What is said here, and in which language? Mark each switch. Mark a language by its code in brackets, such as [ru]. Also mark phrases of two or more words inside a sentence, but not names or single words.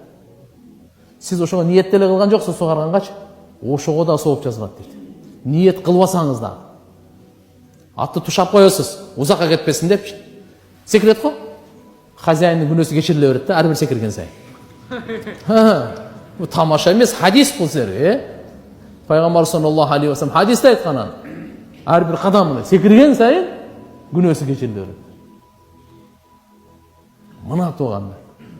[ky] Сиз ошого ниет деле кылган жоксуз сугаргангачы, ошого да сооп жазылат дейт. Ниет кылбасаңыз да. Атты тушап коесуз, узакка кетпесин депчи. Секрет го? Хозяиндын күнөөсү кечириле берет да, ар бир секирген сайын. Бу тамаша эмес, хадис бул силер, Пайгамбар [ar] صلى الله عليه وسلم [ky] хадисте айткан, ар бир кадамына секирген сайын күнөөсү кечириле берет. Мына туганда